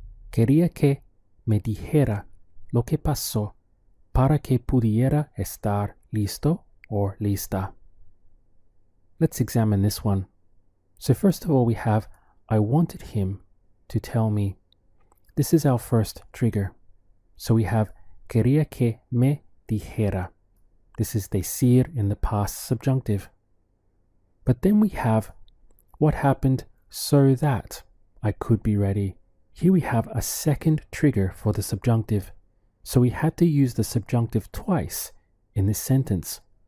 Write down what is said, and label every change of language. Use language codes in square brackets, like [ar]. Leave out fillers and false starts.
[es] Quería que me dijera lo que pasó para que pudiera estar listo or lista. [en] Let's examine this one. So first of all, we have I wanted him to tell me. This is our first trigger. So we have [es] quería que me dijera. [en] This is decir in the past subjunctive. But then we have what happened so that I could be ready. Here we have a second trigger for the subjunctive. So we had to use the subjunctive twice in this sentence.